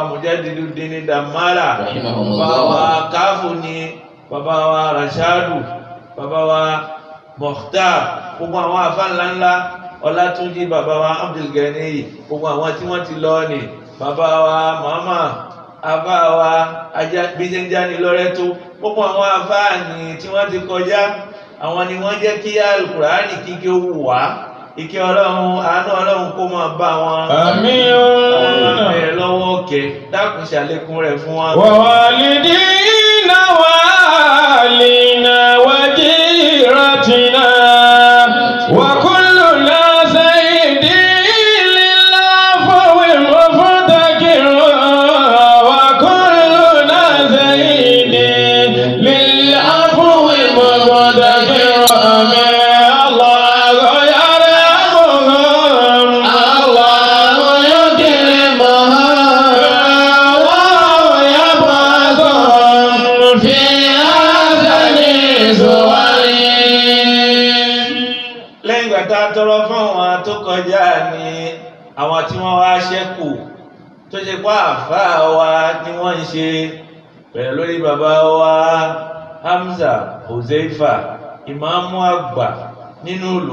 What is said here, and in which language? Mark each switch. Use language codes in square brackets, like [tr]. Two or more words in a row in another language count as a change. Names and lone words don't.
[yo] Mujadiduddin Damara, bàbá wa Káfù ni, bàbá wa Rashadu, bàbá wa Mukhtar, gbogbo àwọn àfáà ńláńlá Ọlátúnjí, bàbá wa Abdulgani, gbogbo àwọn tí wọ́n ti lọ ní, bàbá wa Muhammad, àfáà wa Bíjẹ́njáni Lọ́rẹ́tó, gbogbo àwọn àfáà ní tí wọ́n ti kọjá, àwọn ni wọ́n jẹ́ kí Al-Qur'ani kíkẹ́ wù wá. Ìkẹ́ Ọlọ́run, àánú Ọlọ́run kó máa bá wọn. Àmín. Bẹ̀rẹ̀ lọ́wọ́ òkè, dákun ṣàlékún rẹ̀ fún wa. [ar] ووالدينا وأهلينا وجيرتنا وكلنا سيد للعفو مفتقر وكلنا سيد للعفو مفتقر. الله يرحمهم. الله يكرمهم الله يبعثهم في أحسن صورهم. [yo] Lẹ́yìn ìgbà tá a tọrọ fún àwọn tó kọjá ní àwọn tí wọ́n wá ṣẹ́kù tó ṣe pá àfáà wa ni wọ́n ń ṣe bẹ̀rẹ̀ lórí bàbá wa Hamza Huzaifa, ìmáàmù àgbà nínú ìlú.